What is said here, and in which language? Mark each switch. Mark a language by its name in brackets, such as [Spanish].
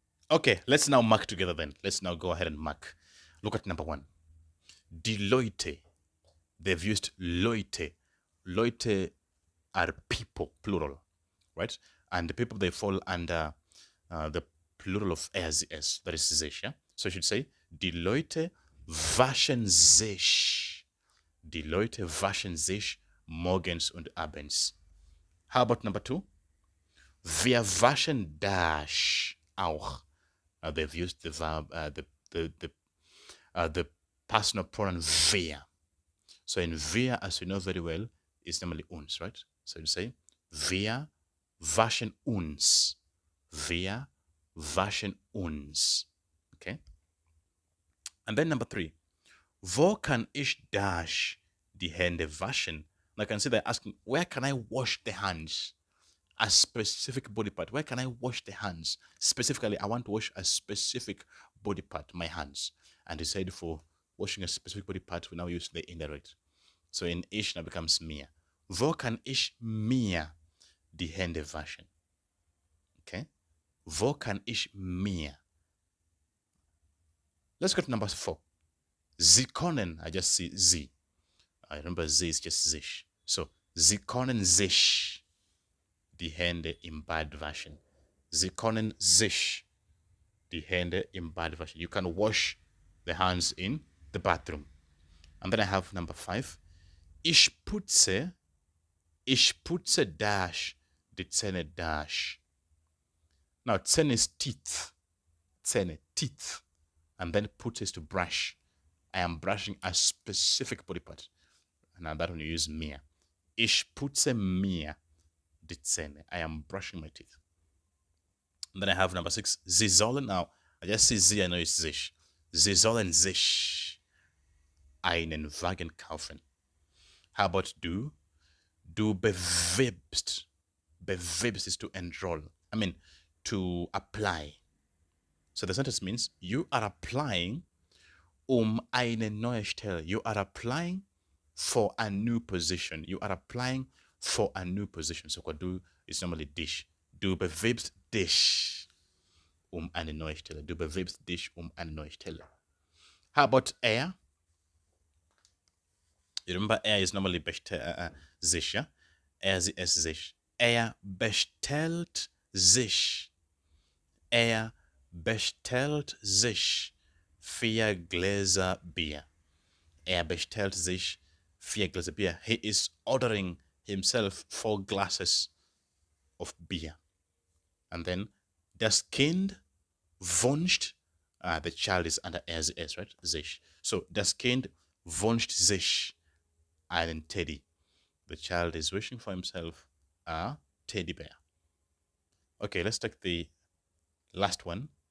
[English] Okay, let's now mark together then. Let's now go ahead and mark. Look at number 1. Deloitte. They've used Leute. Leute are people, plural, right? And the people, they fall under the plural of es, that is sich, yeah? So you should say, [German] die Leute waschen sich. Die Leute waschen sich morgens und abends. [English] How about number 2? [German] Wir waschen das auch. [English] They've used the verb, the personal pronoun wir. So in wir, as we know very well, is normally uns, right? So you say, [German] wir waschen uns. Wir waschen uns. Okay? [English] And then number 3, [German] wo kann ich das die Hände waschen? [English] And I can see they're asking, where can I wash the hands? A specific body part. Where can I wash the hands? Specifically, I want to wash a specific body part, my hands. And he said for washing a specific body part, we now use the indirect. So in ich now becomes mir. [German] Wo kann ich mir die Hände waschen? Okay? Wo kann ich mir? [English] Let's go to number 4. Sie können, I just see sie. I remember sie is just sich. [German] So, sie können sich die Hände im Bad waschen. Sie können sich die Hände im Bad waschen. [English] You can wash the hands in the bathroom. And then I have number 5. [German] Ich putze dash die Zähne dash. [English] Now, Zähne is teeth. Zähne, teeth. And then putze is to brush. I am brushing a specific body part. And now that one you use mir. [German] Ich putze mir die Zähne. [English] I am brushing my teeth. And then I have number 6. Sie sollen, now, I just see sie, I know it's sich. [German] Sie sollen sich einen Wagen kaufen. [English] How about du? Du bewirbst. Bewirbst is to enroll. I mean, to apply. So the sentence means you are applying [German] eine neue Stelle. [English] You are applying for a new position. You are applying for a new position. So du is normally dich. [German] Du bewirbst dich eine neue Stelle. Du bewirbst dich eine neue Stelle. [English] How about er? You remember er is normally sich, yeah? Er, sie, es, sich. [German] Er bestellt sich. Er bestellt sich 4 Gläser Bier. Er bestellt sich 4 Gläser Bier. [English] He is ordering himself 4 glasses of beer. And then, das Kind wünscht, the child is under es, right? Sich. [German] So, das Kind wünscht sich einen Teddy. [English] The child is wishing for himself a teddy bear. Okay, let's take the last one.